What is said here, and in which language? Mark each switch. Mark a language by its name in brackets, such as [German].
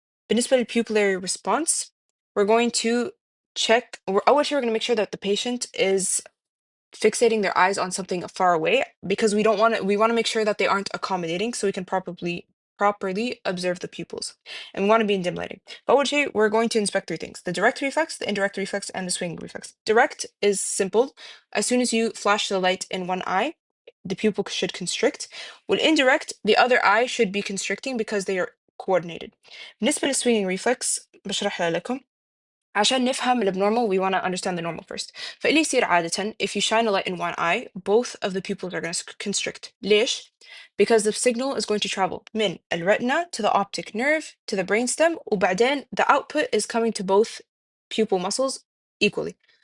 [Arabic] بالنسبة [English] للpupillary response, we're going to check, [Arabic] أول شيء [English] we're going to make sure that the patient is fixating their eyes on something far away because we want to make sure that they aren't accommodating so we can properly observe the pupils. And we want to be in dim lighting. But we're going to inspect 3 things: the direct reflex, the indirect reflex, and the swinging reflex. Direct is simple. As soon as you flash the light in one eye, the pupil should constrict. With indirect, the other eye should be constricting because they are coordinated. [Arabic] بالنسبة للswinging reflex بشرحها لكم. عشان نفهم [English] الابnormal, we want to understand the normal first. [Arabic] فاللي يصير عادة, [English] if you shine a light in one eye, both of the pupils are going to constrict. [Arabic] ليش? [English] Because the signal is going to travel [Arabic] من [English] الretina to the optic nerve to the brainstem, [Arabic] وبعدين [English] the output is coming to both pupil muscles equally.